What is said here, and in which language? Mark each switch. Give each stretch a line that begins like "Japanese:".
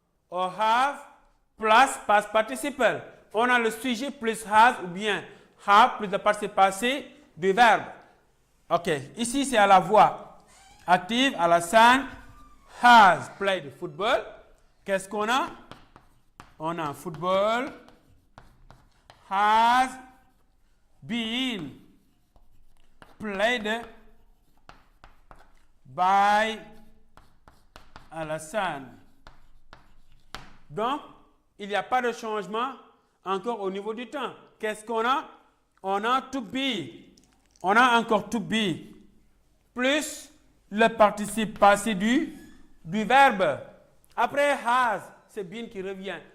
English: Or have plus past participle.
French: On a le sujet plus has ou bien have plus le participe passé du verbe. Ok. Ici, c'est à la voix active.
English: Alassane has played football.
French: Qu'est-ce qu'on a? On a
English: football has been played by Alassane.
French: Donc, il n'y a pas de changement encore au niveau du temps. Qu'est-ce qu'on a? On a to be. On a encore to be. Plus le participe passé du verbe. Après has, c'est been qui revient.